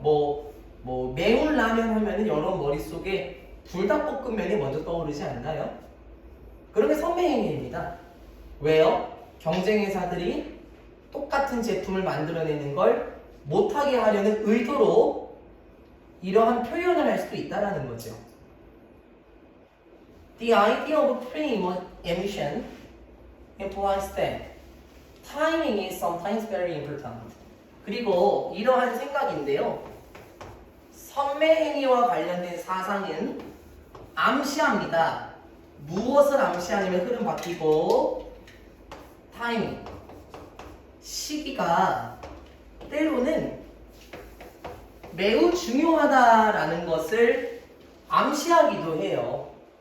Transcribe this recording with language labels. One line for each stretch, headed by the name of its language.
Korean: 뭐 매운 라면 하면은 여러분 머릿속에 불닭볶음면이 먼저 떠오르지 않나요? 그런 게 선매행위입니다. 왜요? 경쟁회사들이 똑같은 제품을 만들어내는 걸 못하게 하려는 의도로 이러한 표현을 할 수도 있다는 거죠.
English: The idea of pre-emission implies that timing is sometimes very important.
Korean: 그리고 이러한 생각인데요. 선매행위와 관련된 사상은 암시합니다. 무엇을 암시하냐면 흐름 바뀌고 타이밍, 시기가 때로는 매우 중요하다라는 것을 암시하기도 해요.